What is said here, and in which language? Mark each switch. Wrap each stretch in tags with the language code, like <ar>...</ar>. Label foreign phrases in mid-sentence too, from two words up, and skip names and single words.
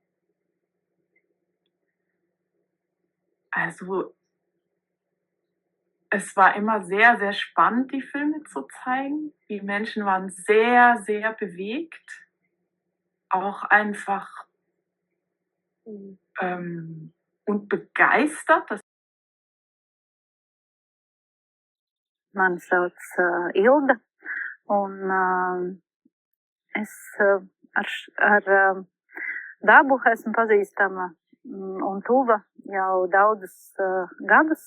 <de>Also es war immer sehr, sehr spannend, die Filme zu zeigen. Die Menschen waren sehr, sehr bewegt. Auch einfach und begeistert.</de> <lv>Mani sauc Ilda, un es ar dabu esmu pazīstama un tuva jau daudzus gadus.</lv>